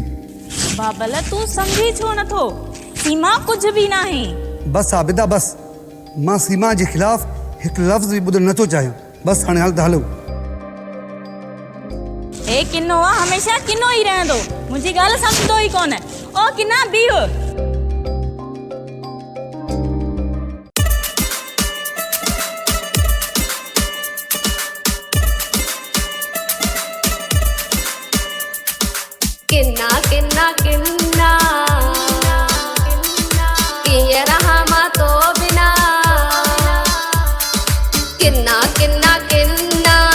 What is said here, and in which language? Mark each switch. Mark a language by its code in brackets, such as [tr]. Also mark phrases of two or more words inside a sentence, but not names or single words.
[sd] बाबल, तूं सम्झी छो नथो? सीमा कुझु बि न आहे। बसि आबिदा बसि, मां सीमा जे ख़िलाफ़ हिकु लफ़्ज़ बि ॿुधणु नथो चाहियां। बसि हाणे हल त हलो। हे किनो आहे, हमेशह किनो ई रहंदो, मुंहिंजी ॻाल्हि सम्झंदो ई कोन। ओ किना बीह। [pa] ਕਿੰਨਾ ਕਿੰਨਾ ਕਿੰਨਾ ਕੀਏ ਰਿਹਾ ਮਾਂ ਤੋਂ ਬਿਨਾ, ਕਿੰਨਾ ਕਿੰਨਾ ਕਿੰਨਾ